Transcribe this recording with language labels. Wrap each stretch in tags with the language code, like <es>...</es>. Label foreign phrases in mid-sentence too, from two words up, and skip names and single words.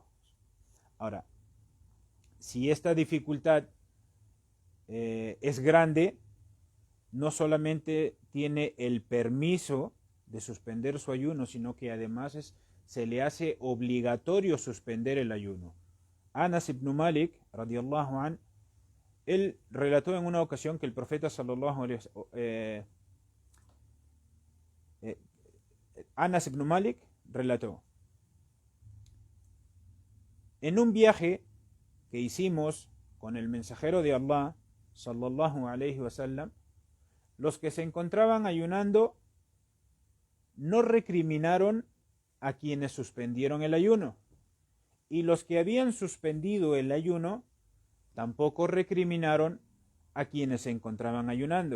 <es>Ahora, si esta dificultad es grande, no solamente tiene el permiso de suspender su ayuno, sino que además se le hace obligatorio suspender el ayuno. Anas ibn Malik,</es> <ar>رضي الله عن,</ar> <es>él relató en una ocasión que el profeta</es> <ar>صلى الله عليه وسلم,</ar> <es>Anas ibn Malik relató: en un viaje que hicimos con el mensajero de Allah</es> <ar>صلى الله عليه وسلم,</ar> <es>los que se encontraban ayunando no recriminaron a quienes suspendieron el ayuno, y los que habían suspendido el ayuno tampoco recriminaron a quienes se encontraban ayunando.</es>